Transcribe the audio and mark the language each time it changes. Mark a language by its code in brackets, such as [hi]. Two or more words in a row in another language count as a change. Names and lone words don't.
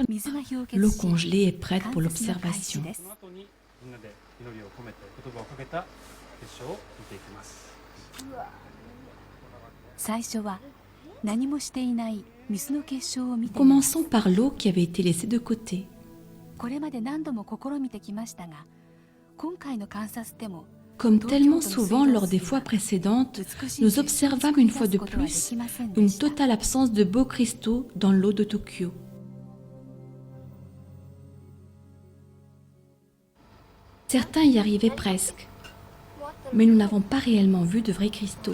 [ja] 水が氷結 [fr] l'eau [ja] し、 [fr] congelée est prête pour [ja] 観察の開 [fr] l'observation. [ja] 始です。その後にみんなで祈りを込めて言葉をかけた結晶を見ていきます。最初は何もしていない水の結晶を見てみます。 [fr] Commençons par l'eau qui avait été laissée de côté. [ja] これまで何度も試みてきましたが、今回の観察でも [fr] Comme tellement souvent lors des fois précédentes, nous observâmes une fois de plus une totale absence de beaux cristaux dans l'eau de Tokyo. Certains y arrivaient presque, mais nous n'avons pas réellement vu de vrais cristaux.